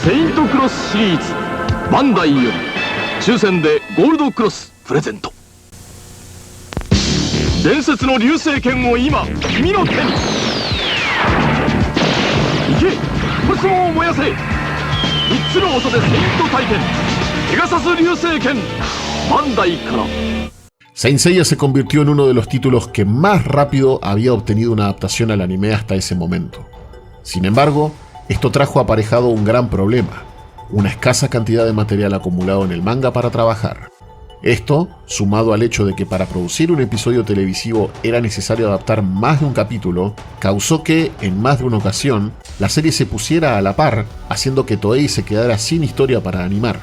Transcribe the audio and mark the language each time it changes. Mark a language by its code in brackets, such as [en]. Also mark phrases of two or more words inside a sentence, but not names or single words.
[ja] セイントクロスシリーズバンダイより抽選でゴールドクロスプレゼント。伝説の流星剣を今君の手に。行け、コスモを燃やせ。3つの音でセイント体験ペガサス流星剣バンダイから。 [es] Saint Seiya se convirtió en uno de los títulos que más rápido había obtenido una adaptación al anime hasta ese momento. Sin embargo, esto trajo aparejado un gran problema: una escasa cantidad de material acumulado en el manga para trabajar. Esto, sumado al hecho de que para producir un episodio televisivo era necesario adaptar más de un capítulo, causó que, en más de una ocasión, la serie se pusiera a la par, haciendo que Toei se quedara sin historia para animar.